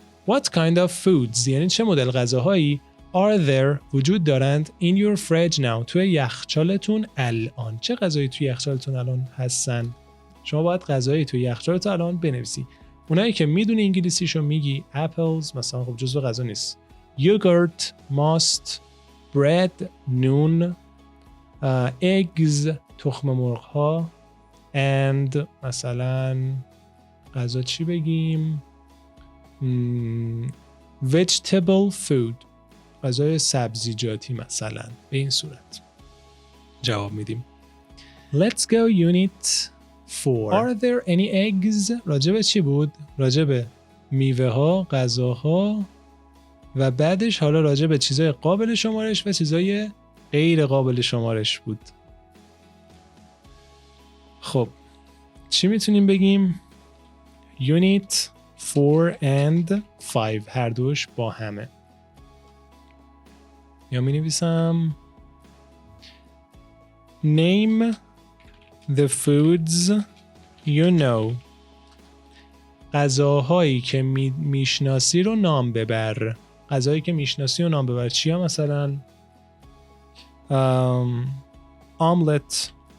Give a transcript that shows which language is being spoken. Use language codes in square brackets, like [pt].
[en] What kind of foods [fa] یعنی چه مدل غذاهایی [en] are there [fa] وجود دارند [en] in your fridge now [fa] توی یخچالتون الان. چه غذایی توی یخچالتون الان هستن؟ شما باید غذایی توی یخچالتون الان بنویسی. اونایی که میدونی انگلیسیشو میگی apples مثلا خب جزو غذا نیست. [en] yogurt, must, bread, [fa] نون، eggs تخم مرغ ها and مثلا غذا چی بگیم؟ [en] vegetable food [fa] غذای سبزیجاتی مثلا. به این صورت جواب میدیم. [en] Let's go unit 4. Are there any eggs؟ [fa] راجب چی بود؟ راجب میوه ها، غذاها و بعدش حالا راجب چیزای قابل شمارش و چیزای غیر قابل شمارش بود. خب چی میتونیم بگیم؟ [en] Unit 4 and 5 [fa] هر دوش با همه. یا می نویسم [en] Name the foods you know. [fa] غذاهایی که میشناسی رو نام ببر. غذایی که میشناسی رو نام ببر. چیا مثلا؟ omelet.